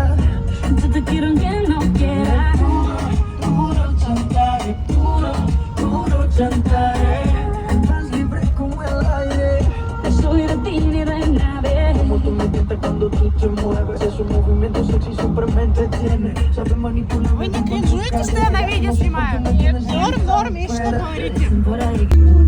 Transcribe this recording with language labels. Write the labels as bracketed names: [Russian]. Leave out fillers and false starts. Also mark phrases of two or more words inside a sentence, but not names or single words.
[Spanish] Yo te quiero aunque no quiera. Duro chantaje, duro chantaje. Más libre como el aire. No soy de ti ni de nadie. Como tú me tientas cuando tú te mueves. Esos movimientos sexy siempre me entretienen. Sabes manipular. [Russian] Вы не кринжуете, что я на видео снимаю? Норм, и что говорите? [Spanish] Por ahí.